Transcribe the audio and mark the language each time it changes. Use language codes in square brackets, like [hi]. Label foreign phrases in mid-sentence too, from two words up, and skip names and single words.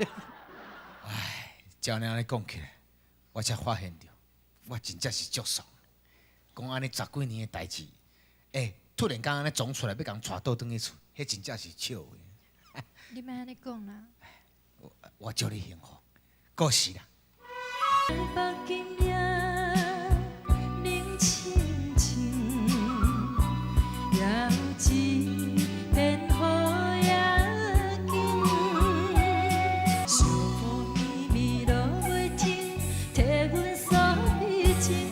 [nan] 唉，照你安尼讲起来，我才发现着，我真正是足爽。讲安尼10几年的代志，突然间安尼撞出来，要共带倒转去厝，迄真正是笑的。你莫安尼讲啦。我祝你幸福，过时啦。北京夜冷清清，也有一片雨也紧，想风绵绵落袂停，替阮锁美情。